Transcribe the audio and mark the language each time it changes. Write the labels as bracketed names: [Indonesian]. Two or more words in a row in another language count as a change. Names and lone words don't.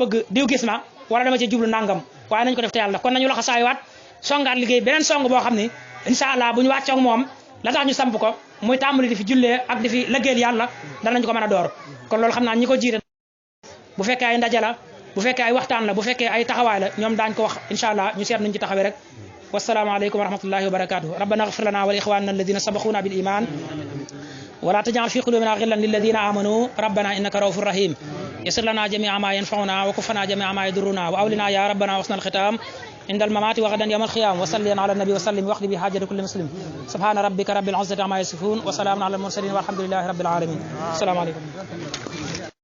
[Wolof] bëgg diw gis ma wala dama ci jublu nangam waaye nañ ko def te yàlla kon nañu loxo saaywaat songaat liggéey beneen song boo xam ne [Arabic] إن شاء الله [Wolof] bu ñu wàccoog moom la tax ñu samp ko muy tàmbali di fi jullee ak di fi liggéeyal yàlla danañ ko mën a door kon loolu xam naa ñi ko jiite bu fekkee ay ndaje la bu fekkee ay waxtaan la bu fekkee ay taxawaay la ñoom daañ ko wax [Arabic] إن شاء الله [Wolof] ñu seet nuñ ci taxawee rek [Arabic] والسلام عليكم ورحمة الله وبركاته ربنا اغفر لنا ولإخواننا الذين سبقونا بالإيمان ولا تجعل في قلوبنا غلا للذين آمنوا ربنا إنك رؤوف رحيم يسر لنا جميع ما ينفعنا وكفنا جميع ما يضرنا وأولنا يا ربنا وحسن الختام عند الممات وغدا يوم القيامة وصلي على النبي وسلم واقض بحاجة كل مسلم سبحان ربك رب العزة عما يصفون وسلام على المرسلين والحمد لله رب العالمين السلام عليكم